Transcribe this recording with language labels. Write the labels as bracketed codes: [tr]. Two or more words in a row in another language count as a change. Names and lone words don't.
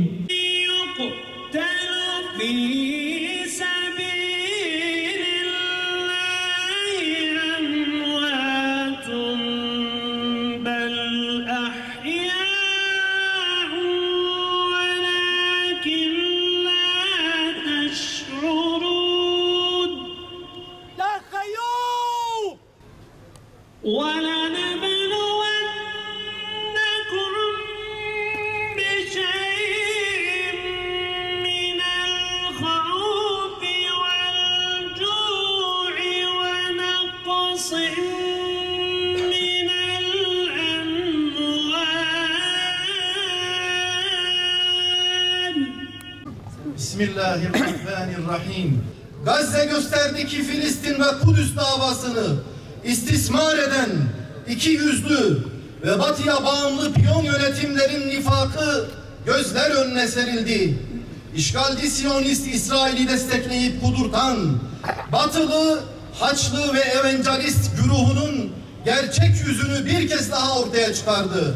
[ar] يقتل في سبيل الله أموات بل أحياء ولكن لا تشعرون. وَلَنَبْلُوَنَّكُمْ بِشَيْءٍ مِّنَ الْخَوْفِ وَالْجُوعِ وَنَقْصٍ مِّنَ الْأَمْوَالِ. Bismillahirrahmanirrahim. [tr] Gazze gösterdi ki Filistin ve Kudüs davasını istismar eden iki yüzlü ve batıya bağımlı piyon yönetimlerin nifakı gözler önüne serildi. İşgalci Siyonist İsrail'i destekleyip kudurtan batılı, haçlı ve evangelist güruhunun gerçek yüzünü bir kez daha ortaya çıkardı.